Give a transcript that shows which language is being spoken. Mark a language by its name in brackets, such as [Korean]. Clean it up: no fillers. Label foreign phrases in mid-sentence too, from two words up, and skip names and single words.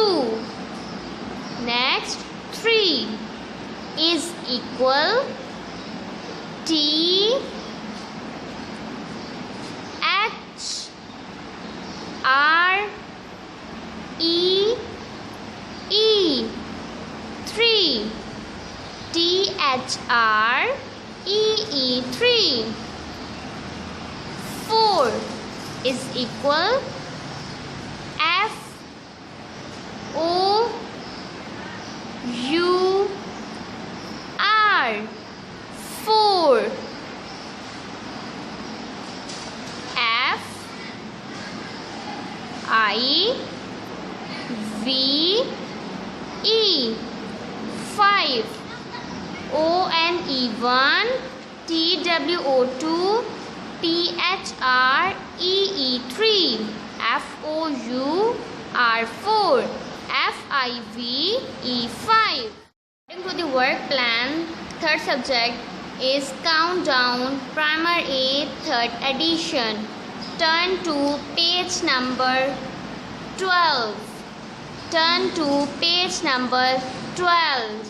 [English] next 3 is equal T H R E 3. T H R E 3. 4 is equal F O U R 4. F I V E 5. O N E 1, T W O 2, T H R E 3, F F-O-U-R 4. F-I-V-E 5. According to the work plan, third subject is Countdown Primer A third edition. Turn to page number 12. Turn to page number 12.